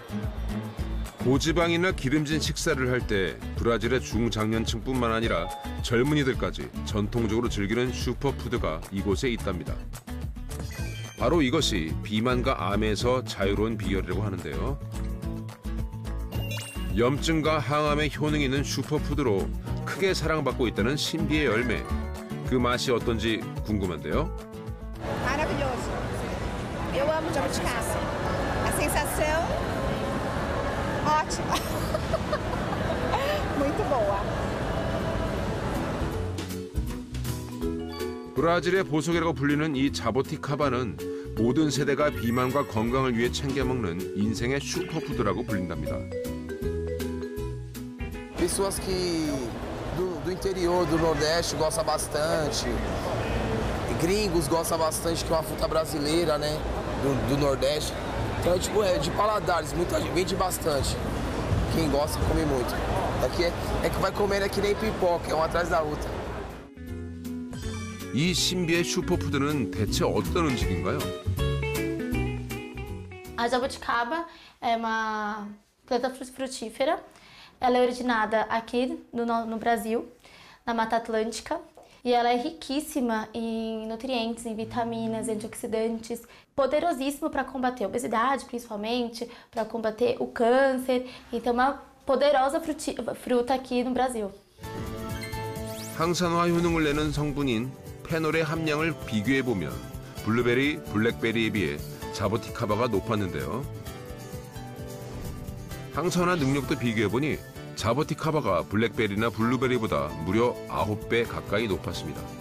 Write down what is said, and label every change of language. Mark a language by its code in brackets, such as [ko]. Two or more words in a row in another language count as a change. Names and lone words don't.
[ko] 고지방이나 기름진 식사를 할 때 브라질의 중장년층뿐만 아니라 젊은이들까지 전통적으로 즐기는 슈퍼푸드가 이곳에 있답니다. 바로 이것이 비만과 암에서 자유로운 비결이라고 하는데요. 염증과 항암에 효능이 있는 슈퍼푸드로 크게 사랑받고 있다는 신비의 열매. 그 맛이 어떤지 궁금한데요. [pt] Maravilhoso. Eu amo jabuticaba. A sensação ótima. Muito boa. [ko] 브라질의 보석이라고 불리는 이 자보티카바는 모든 세대가 비만과 건강을 위해 챙겨 먹는 인생의 슈퍼푸드라고 불린답니다. [pt] Pessoas que do interior, do Nordeste, gostam bastante. Gringos gostam bastante, que é uma fruta brasileira, né? Do Nordeste. Então, tipo, é de paladares, muita gente vende bastante. Quem gosta, come muito. Aqui é que vai comendo que nem pipoca, é uma atrás da outra. [ko] 이 신비의 슈퍼푸드는 대체 어떤 음식인가요? [pt] A jabuticaba é uma planta frutífera. Ela é originada aqui no Brasil, na Mata Atlântica. E ela é riquíssima em nutrientes, em vitaminas, antioxidantes, poderosíssimo para combater a obesidade, principalmente, para combater o câncer. Então, é uma poderosa fruta aqui no Brasil. [ko] 항산화 효능을 내는 성분인 페놀의 함량을 비교해보면 블루베리, 블랙베리에 비해 자보티카바가 높았는데요. 항산화 능력도 비교해보니 자보티카바가 블랙베리나 블루베리보다 무려 9배 가까이 높았습니다.